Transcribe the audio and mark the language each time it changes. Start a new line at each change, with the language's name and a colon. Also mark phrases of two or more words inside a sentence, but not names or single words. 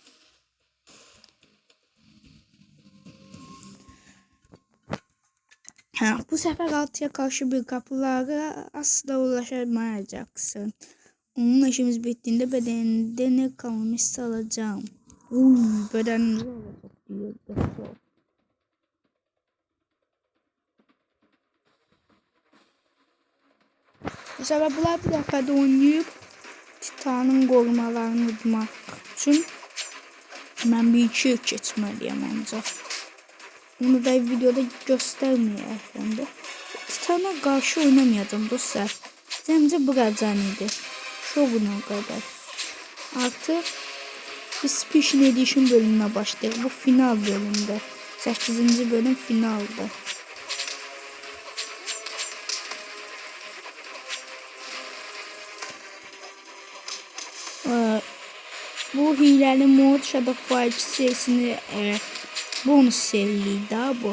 Turkish: Bu sefer altıya karşı bir kapılara asla ulaşamayacaksın. Onun işimiz bittiğinde bedeninde ne kalmışsa alacağım. Bedenimiz olacak diyor.
Azerbaijani: Bu sefer bunlar bir dəfədə oynayıb Titanın qorumalarını udmaq üçün mən bir iki keçməliyəm ancaq. Onu da videoda göstərməyək şimdi.
Turkish: Titana qarşı oynamayacağım dostlar.
Azerbaijani: Cəmcə buracan idi.
Turkish: Şoguna kadar. Artık bir
English: Special Edition
Turkish: bölümüne başlayalım. Bu final bölümde. 8. bölüm finaldı. Bu hileli mod Shadow Fire serisini bonus seriydi bu.